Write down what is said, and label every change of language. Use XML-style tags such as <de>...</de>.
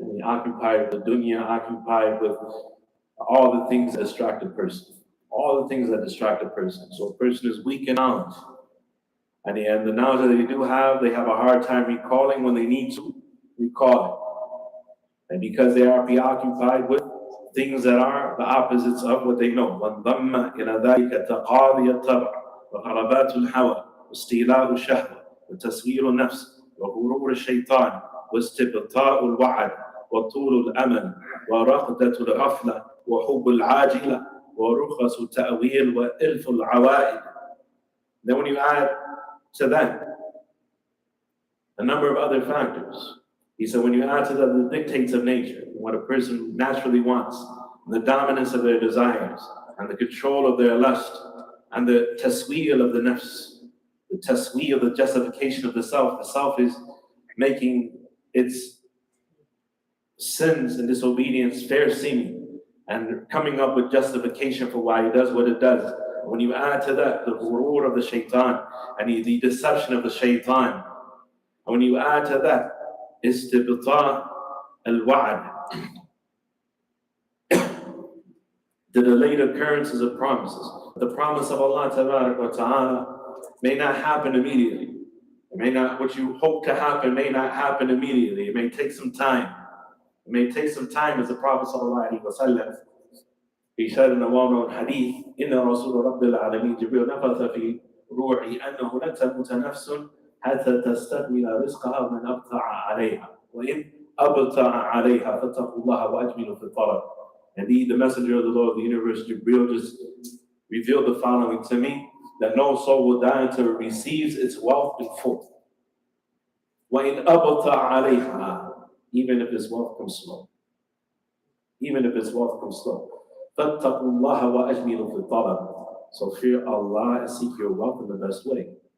<en>And occupied with dunya, occupied with all the things that distract a person. All the things that distract a person. So a person is weak in knowledge. And the knowledge that they do have, they have a hard time recalling when they need to recall it. And because they are preoccupied with things that are the opposites of what they know.</en> <ar>وَانضَمَّ إِلَى ذَلِكَ تَقَاضِيَ الطَّبْعِ وَغَلَبَاتُ الْهَوَى واستيلاء الشهوة وتسوير النفس وغرور الشيطان واستبطاء الوعد وطول الأمل ورغدة الغفلة وحب العاجلة ورخص التأويل وإلف العوائد.</ar> <en>Then when you add to that a number of other factors, he said when you add to that the dictates of nature, what a person naturally wants, the dominance of their desires, and the control of their lust, and the tasweel of the nafs, the tasweel, the justification of the self. The self is making its sins and disobedience fair seeming and coming up with justification for why it does what it does. When you add to that the ghurur of the shaitan and the deception of the shaitan, and when you add to that istibta' al-wa'ad, the delayed occurrences of promises. The promise of Allah Tabarak wa Ta'ala may not happen immediately. What you hope to happen may not happen immediately. It may take some time. It may take some time, as the Prophet sallallahu alaihi wasallam, he said in a well-known hadith,</en> <ar>إِنَّ رَسُولَ رَبِّ الْعَالَمِينَ جِبْرِيلُ نَفَثَ فِي رُوحِي أَنَّهُ لَن تَمُوتَ نَفْسٌ حَتَّى تَسْتَكْمِلَ رِزْقَهَا وَمَنْ أَبْطَأَ عَلَيْهَا وَإِنْ أَبْطَأَ عَلَيْهَا فَاتَّقُوا اللَّهَ وَأَجْمِلُوا فِي الطَّلَبِ.</ar> <en>Indeed, the messenger of the Lord of the universe, Jibreel, just revealed the following to me, that no soul will die until it receives its wealth in full.</en> <ar>وَإِنْ أَبْطَأَ عَلَيْهَا,</ar> <en>even if its wealth comes slow. Even if its wealth comes slow.</en> <ar>فَاتَّقُوا اللَّهَ وَأَجْمِلُوا فِي الطَّلَبِ.</ar> <en>So fear Allah and seek your wealth in the best way.</en>